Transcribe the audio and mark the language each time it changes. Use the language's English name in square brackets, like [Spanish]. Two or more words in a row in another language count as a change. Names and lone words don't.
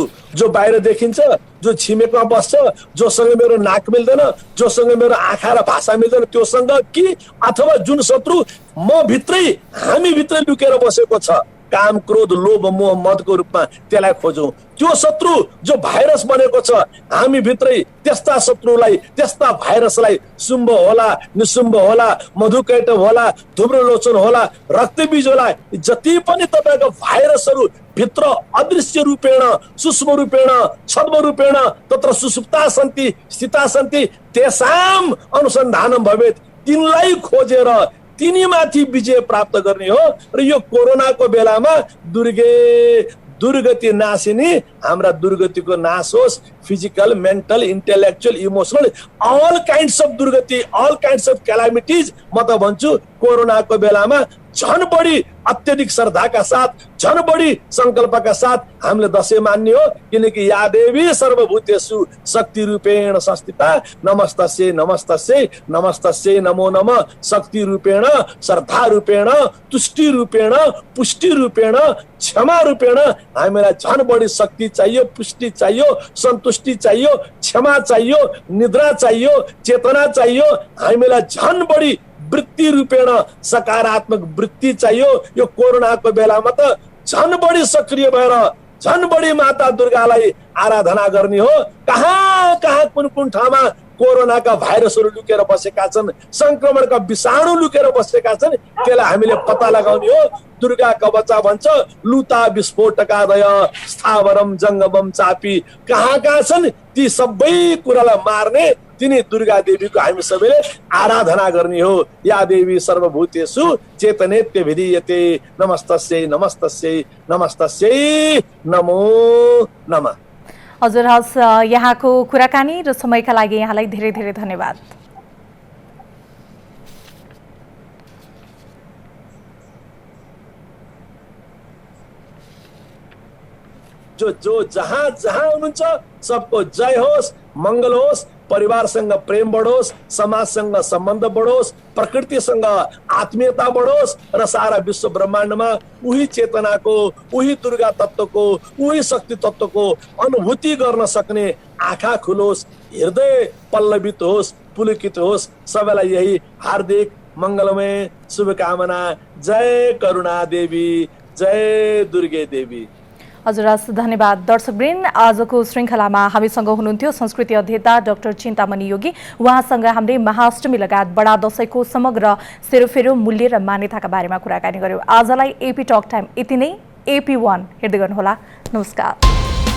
[Nepali] जो बाहिर देखिन्छ, जो छिमेकमा बस्छ, जोसँग मेरो नाक मिल्दैन, जोसँग मेरो आँखा र भाषा मिल्दैन त्योसँग कि अथवा जुन शत्रु म भित्रै, हामी भित्रै लुकेर बसेको छ, काम, क्रोध, लोभ, मोह, मदको रूपमा, त्यसलाई खोजौँ। त्यो शत्रु जो भाइरस बनेको छ हामी भित्रै, त्यस्ता शत्रुलाई, त्यस्ता भाइरसलाई शुम्भ होला, निशुम्भ होला, मधुकैटभ होला, धुम्रलोचन होला, रक्तबीज होला, जति पनि तपाईँको भाइरसहरू भित्र [Sanskrit] अदृश्य रूपेण, सूक्ष्म रूपेण, छद्म रूपेण तत्र सुसुप्ता सन्ति, स्थिता सन्ति, तेषां अनुसन्धानं भवेत्, [Nepali] तिनलाई खोजेर तिनीमाथि विजय प्राप्त गर्ने हो। र यो कोरोनाको बेलामा दुर्गति नाशिनी, हाम्रा दुर्गतिको नाश होस्। [English] physical, mental, intellectual, emotional, all kinds of [Nepali] दुर्गति, [English] all kinds of calamities [Nepali] म त भन्छु कोरोनाको बेलामा झन बढी अत्यधिक श्रद्धाका साथ, झन बढी संकल्पका साथ हामीले दशैं मान्ने हो। किनकि [Sanskrit] या देवी सर्वभूतेषु शक्ति रूपेण संस्थिता, नमस्तस्यै नमस्तस्यै नमस्तस्यै नमो नमः, शक्ति रूपेण, श्रद्धा रूपेण, तुष्टि रूपेण, पुष्टि रूपेण, क्षमा रूपेण [Nepali] हामीलाई झन बढी शक्ति चाहियो, पुष्टि चाहियो, सन्तुष्टि चाहियो, क्षमा चाहियो, निद्रा चाहियो, चेतना चाहियो। हामीलाई झन बढी [Sanskrit] वृत्ति रूपेण [Nepali] सकारात्मक वृत्ति चाहियो। यो कोरोनाको बेलामा त झन बढी सक्रिय भएर झन बढी माता दुर्गालाई आराधना गर्ने हो। कहाँ कहाँ कुन कुन ठाउँमा कोरोनाका भाइरसहरू लुकेर बसेका छन्, संक्रमणका विषाणु लुकेर बसेका छन्, त्यसलाई हामीले पत्ता लगाउने हो। दुर्गा कवचा भन्छ, [Sanskrit] लुता विस्फोटकादय स्थावरम जङ्गमम चापी, [Nepali] कहाँ कहाँ छन् ती सबै कुरालाई मार्ने तिनी दुर्गा देवीको हामी सबैले आराधना गर्ने हो। [Sanskrit] या देवी सर्वभूतेषु चेतनेत्य विधीयते, नमस्तस्यै नमस्तस्यै नमस्तस्यै नमो नमः। [Nepali] हजुर, हस्, यहाँको कुराकानी र समयका लागि यहाँलाई धेरै धेरै धन्यवाद। जो जहाँ जहाँ हुनुहुन्छ सबको जय होस्, मंगल होस्, परिवारसँग प्रेम बढोस्, समाजसँग सम्बन्ध बढोस्, प्रकृतिसँग आत्मीयता बढोस् र सारा विश्व ब्रह्माण्डमा उही चेतनाको, उही दुर्गा तत्त्वको, उही शक्ति तत्त्वको अनुभूति गर्न सक्ने आँखा खुलोस्, हृदय पल्लवित होस्, पुलकित होस्। सबैलाई यही हार्दिक मंगलमय शुभकामना। जय करुणा देवी, जय दुर्गे देवी। हजुर, धन्यवाद। दर्शकवृन्द, आजको श्रृङ्खलामा हामीसँग हुनुहुन्थ्यो संस्कृति अध्येता डाक्टर चिन्तामणि योगी। उहाँसँग हामीले महाअष्टमी लगायत बडा दशैंको समग्र सेरोफेरो, मूल्य र मान्यताका बारेमा कुराकानी गर्यौं। आजलाई एपी टक टाइम यति नै। AP1 हेर्दै गर्नुहोला। नमस्कार।